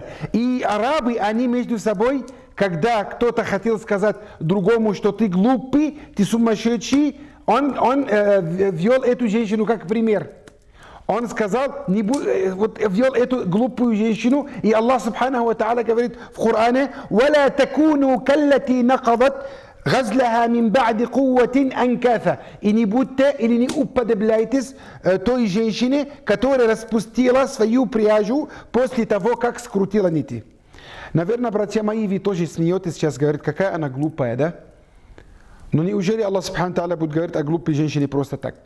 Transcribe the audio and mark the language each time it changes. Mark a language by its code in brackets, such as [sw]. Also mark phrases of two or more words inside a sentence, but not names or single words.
[ru] И арабы, они между собой, когда кто-то хотел сказать другому, что ты глупый, ты сумасшедший, он ввел эту женщину как пример. Он сказал, ввел эту глупую женщину, и Аллах [ar] سبحانه وتعالى [ru] говорит в Коране: [ar] «ولا تكونوا كالتي نقضت غزلها من بعد قوة أنكاثا». [ru] И не будьте или не уподобляйтесь той женщине, которая распустила свою пряжу после того, как скрутила нити. Наверное, братья мои, вы тоже смеетесь сейчас, говорит, какая она глупая, да? Но неужели Аллах [ar] سبحانه وتعالى [ru] будет говорить о глупой женщине просто так?